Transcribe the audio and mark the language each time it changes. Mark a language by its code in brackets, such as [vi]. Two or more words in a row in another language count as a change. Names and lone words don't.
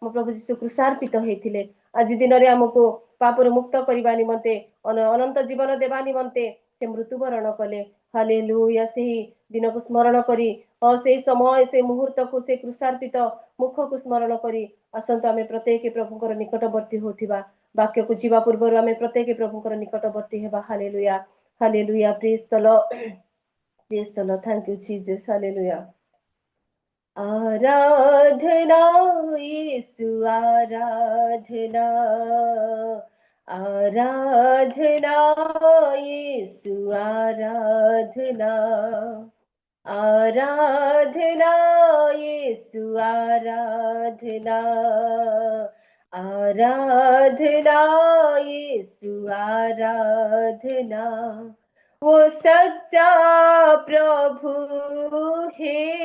[or] ପ୍ରଭୁ ଯୀଶୁ କୃଷାର୍ପିତ ହେଇଥିଲେ ଆଜି ଦିନରେ ଆମକୁ ପାପରୁ ମୁକ୍ତ କରିବା ନିମନ୍ତେ ଅନନ୍ତ ଜୀବନ ଦେବା ନିମନ୍ତେ ସେ ମୃତ୍ୟୁବରଣ କଲେ ହାଲେଲୁୟା ସେହି ଦିନକୁ ସ୍ମରଣ କରି ସେଇ ସମୟ ସେ ମୁହୂର୍ତ୍ତକୁ ସେ କୃଷାର୍ପିତ ମୁଖକୁ ସ୍ମରଣ କରି ଆସନ୍ତୁ ଆମେ ପ୍ରତ୍ୟେକ ପ୍ରଭୁଙ୍କର ନିକଟବର୍ତ୍ତୀ ହେଉଥିବା ବାକ୍ୟକୁ ଯିବା ପୂର୍ବରୁ ଆମେ ପ୍ରତ୍ୟେକ ପ୍ରଭୁଙ୍କର ନିକଟବର୍ତ୍ତୀ ହେବା ହାଲେଲୁୟା ହାଲେଲୁୟା [en] Praise the Lord Praise the Lord. Thank you, Jesus. Hallelujah. [hi] आराधना यीशु आराधना आराधना यीशु आराधना आराधना यीशु आराधना आराधना यीशु आराधना वो सच्चा प्रभु है